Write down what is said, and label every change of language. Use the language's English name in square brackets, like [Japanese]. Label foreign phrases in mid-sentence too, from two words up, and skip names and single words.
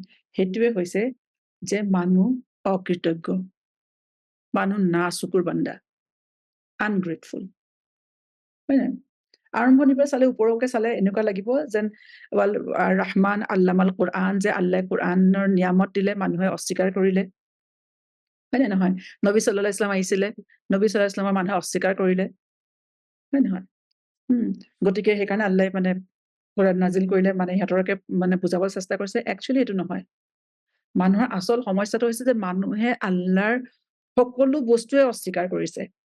[Assamese] সেইটোৱে হৈছে যে মানুহ অকৃতজ্ঞ, মানুহ নাচকুৰ বান্দা, আনগ্ৰেটফুল। হয় নহয়? আৰম্ভণিৰ পৰা চালে, ওপৰকে চালে এনেকুৱা লাগিব যেন [Arabic] الرحمن علم القرآن, [Assamese] যে আল্লাহে কোৰআনৰ নিয়ামত দিলে, মানুহে অস্বীকাৰ কৰিলে। হয় নে নহয়? নবী [Arabic] صلى الله عليه وسلم [Assamese] আহিছিলে, নবী সাল্লাল্লাহু আলাইহি ওয়াসাল্লামৰ মানুহে অস্বীকাৰ কৰিলে। হয় নহয়? গতিকে সেইকাৰণে আল্লাহে মানে কোৰআন নাজিল কৰিলে, মানে সিহঁতকে মানে বুজাবলৈ চেষ্টা কৰিছে। একচুৱেলি এইটো নহয়। মানুহৰ আচল সমস্যাটো হৈছে যে মানুহে আল্লাহৰ সকলো বস্তুৱে অস্বীকাৰ কৰিছে।